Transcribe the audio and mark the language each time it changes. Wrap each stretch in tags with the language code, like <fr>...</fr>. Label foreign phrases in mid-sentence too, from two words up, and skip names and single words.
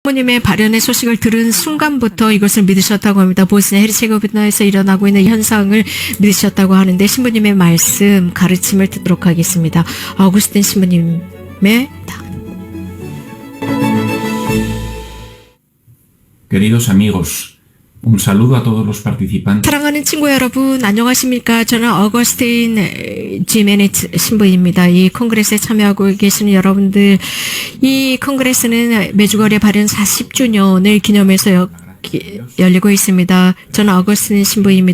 <ko>부모님의 발현의 소식을 들은 순간부터 이것을 믿으셨다고 합니다. 보스니아 헤르체고비나에서 일어나고 있는 현상을 믿으셨다고 하는데 신부님의 말씀, 가르침을 듣도록 하겠습니다. 아우구스틴 신부님의</ko> <es>Queridos amigos, un saludo a todos los participantes.</es> <ko>사랑하는 친구 여러분, 안녕하십니까? 저는 어거스틴 지메네츠 신부입니다. 이 콩그레스에 참여하고 계시는 여러분들, 이 콩그레스는 메주거리 발현 40주년을 기념해서 열리고 있습니다. 저는 어거스틴 신부입니다.</ko>